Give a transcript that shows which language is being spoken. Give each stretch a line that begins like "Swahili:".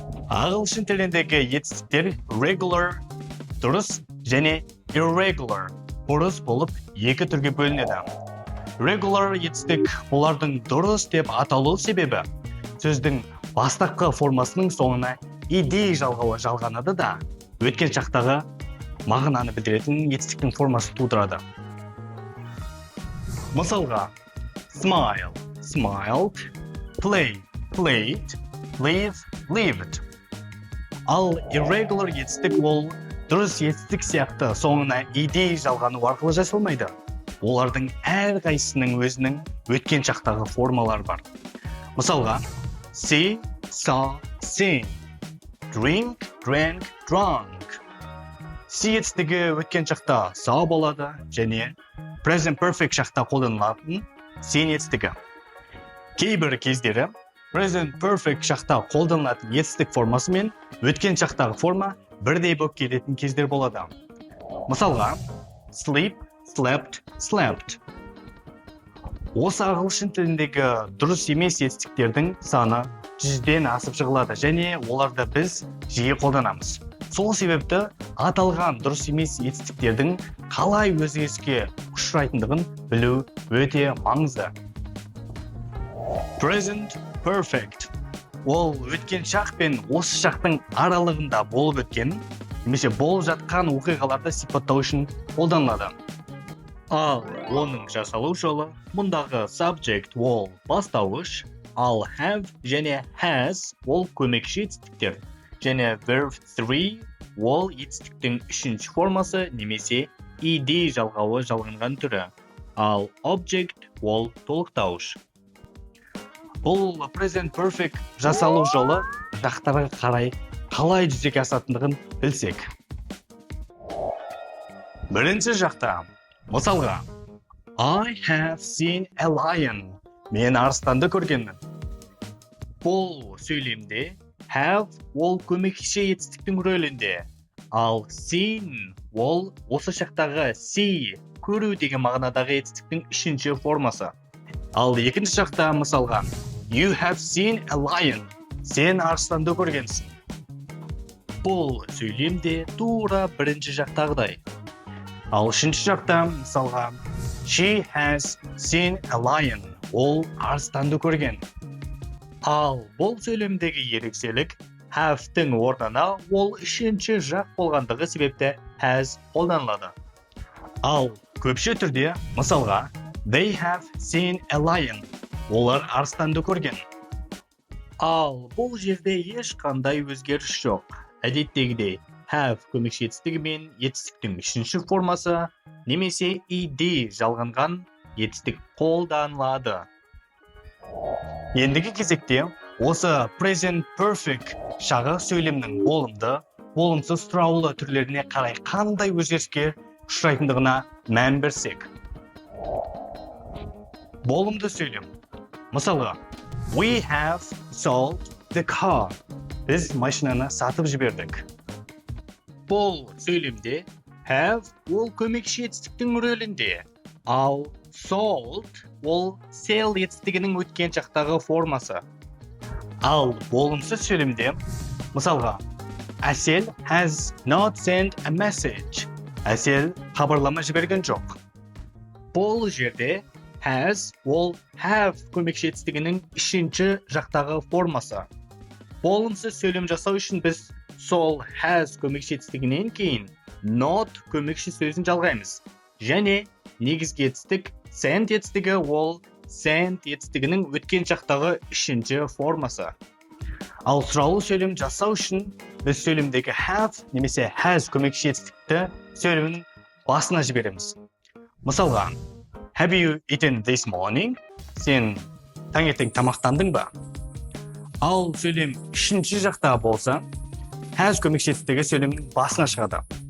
Kazakh: Ағылшын тіліндегі етістіктер regular, дұрыс және irregular, бұрыс болып екі түрге бөлінеді. Regular етістік олардың дұрыс деп аталу себебі сөздің бастапқы формасының соңына идей жалғауы жалғанады да, өткен шақтағы мағынаны білдіретін етістіктің формасы тудырады. Мысалға, smile, smiled, play, played, live, lived. Ал irregular етістік ол дұрыс етістік сияқты соңына идей жалғану арқылы жасалмайды. Олардың әрқайсысының өзінің өткен шақтағы формалары бар. Мысалға, see, saw, sing, drink, drank, drunk. See етістігі өткен шақта saw болады және present perfect шақта қолданылатын seen етістігі. Кейбір кездері present perfect шақта қолданылатын етістік формасы мен өткен шақтағы форма бірдей болып келетін кездер болады. Мысалға, sleep, slept, slept. Осы ағылшын тіліндегі дұрыс емес етістіктердің саны 100-ден асып жығылады және оларды біз жиі қолданамыз. Сол себепті аталған дұрыс емес етістіктердің қалай өзгеріске ұшырайтындығын білу өте маңызды. Present perfect. Ол өткен шақ пен осы шақтың аралығында болып өткен, немесе болып жатқан оқиғаларды сипаттау үшін қолданылады. Ал оның жасалу жолы мұндағы subject ол бастауыш, ал have және has ол көмекші етістіктер, және verb 3 ол етістіктің үшінші формасы немесе идей жалғауы жалғанған түрі, ал object ол толықтауыш. Бұл present perfect жасалу жолы жақтарға қарай қалай жүзеге асатындығын білсек. Бірінші жақта, мысалға,
English: I have seen a lion.
Kazakh: Мен арыстанды көргенмін. Бұл сөйлемде have ол көмекші етістіктің рөлінде, ал seen ол осы шақтағы see, көру деген мағынадағы етістіктің үшінші формасы. Ал екінші жақта мысалға,
English: You have seen a lion.
Kazakh: Сен арыстанды көргенсің. Бұл сөйлемде тура бірінші жақтағыдай. Ал үшінші жақта мысалға,
English: She has seen a lion.
Kazakh: Ол арыстанды көрген. Ал бұл сөйлемдегі ерекшелік have-тің орнына ол үшінші жақ болғандығы себепті has қолданылады. Ал көпше түрде мысалға,
English: They have seen a lion.
Kazakh: Олар арыстанды көрген. Ал бұл жерде ешқандай өзгеріс жоқ. Әдеттегідей, have көмекші етістігі мен етістіктің үшінші формасы немесе идей жалғанған етістік қолданылады. Ендігі кезекте осы present perfect шағы сөйлемнің болымды, болымсыз сұраулы түрлеріне қарай қандай өзгеріске ұшырайтындығына мән берсек. Болымды сөйлем. Мысалға,
English: we have sold the car.
Kazakh: Біз машинаны сатып жібердік. Бұл сөйлемде have ол көмекші етістіктің рөлінде, ал sold ол sell етістігінің өткен шақтағы формасы. Ал болымсыз сөйлемде, мысалға,
English: Әсел has not sent a message.
Kazakh: Әсел хабарлама жіберген жоқ. Бұл жерде has ол have көмекші етістігінің үшінші жақтағы формасы. Болымсыз сөйлем жасау үшін біз сол has көмекші етістігінен кейін not көмекші сөзін жалғаймыз. Және негізгі етістік sent етістігі ол sent етістігінің өткен шақтағы үшінші формасы. Ал сұраулы сөйлем жасау үшін біз сөйлемдегі have немесе has көмекші етістікті сөйлемнің басына жібереміз. Мысалға,
English: Have you eaten this morning?
Kazakh: Сен таңертең тамақтандың ба? Ал сөйлем үшінші жақта болса, has көмекші етістігі сөйлемнің басына шығады.